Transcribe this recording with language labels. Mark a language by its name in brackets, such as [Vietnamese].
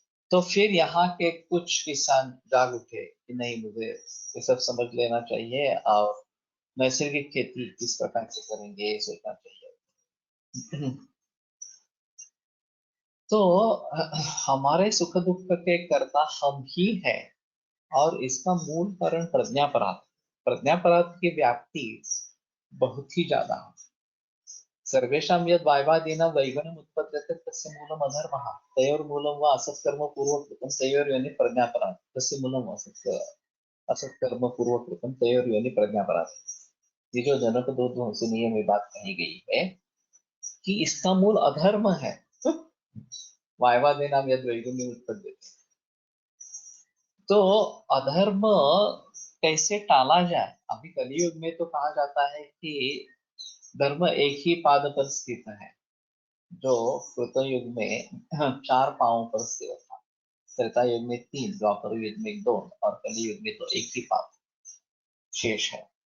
[Hindi] तो फिर यहाँ के कुछ किसान जाग उठे कि नहीं, मुझे ये सब समझ लेना चाहिए और नैसर्गिक खेती किस प्रकार से करेंगे ये सोचना चाहिए। तो हमारे सुख दुख के कर्ता हम ही हैं, और इसका मूल कारण प्रज्ञापराध। प्रज्ञापराध की व्याप्ति बहुत ही ज्यादा है। [Sanskrit] सर्वेषां यद् वायवादीनां वैगुण्यम् उत्पद्यते तस्य मूलम् अधर्मः, तयोर्मूलं वा असत्कर्म पूर्वकृतं तयोर्योनि प्रज्ञापराध, तस्य मूलम् असत्कर्म पूर्वकृतं तयोर्योनि प्रज्ञापराध। [Hindi] ये जो जनक दो सुनिए में बात कही गई है कि इसका मूल अधर्म है। [Sanskrit] वायवादीनां यद् वैगुण्यम् उत्पद्यते, [Hindi] तो अधर्म कैसे टाला जाए। अभी कलयुग में तो कहा जाता है कि धर्म एक ही पाद पर स्थित है, जो कृत युग में 4 पांवों पर स्थिर था, त्रेता युग में 3, द्वापर युग में 2, और कलि युग में तो एक ही पाद शेष है।